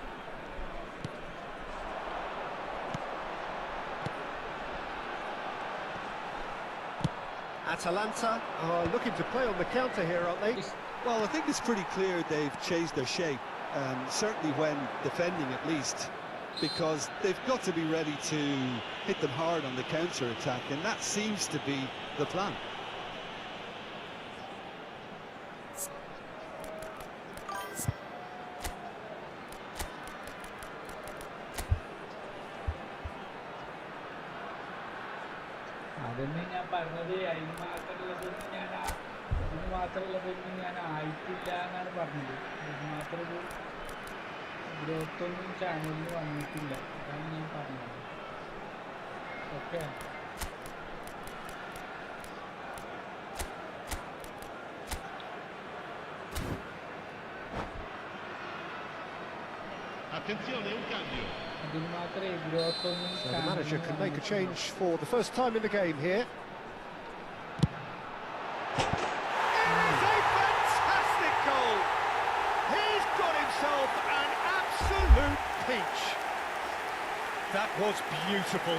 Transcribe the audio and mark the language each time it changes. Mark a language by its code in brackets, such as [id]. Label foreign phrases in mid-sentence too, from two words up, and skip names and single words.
[en] Atalanta are looking to play on the counter here, aren't they? Well, I think it's pretty clear they've changed their shape, certainly when defending at least, because they've got to be ready to hit them hard on the counter-attack, and that seems to be the plan. [ml] അതന്നെ ഞാൻ പറഞ്ഞത് അതിന് മാത്രമുള്ളതൊന്നും ഞാൻ ആയിട്ടില്ല എന്നാണ് പറഞ്ഞത്. അതിന് മാത്രം ഒരു ഗ്രോത്തൊന്നും ചാനലിൽ വന്നിട്ടില്ല, അതാണ് ഞാൻ പറഞ്ഞത്. ഓക്കെ. [it] Attenzione, un cambio. [en] So the manager can make a change for the first time in the game here. It's a fantastic goal! He's got himself an absolute peach. That was beautiful.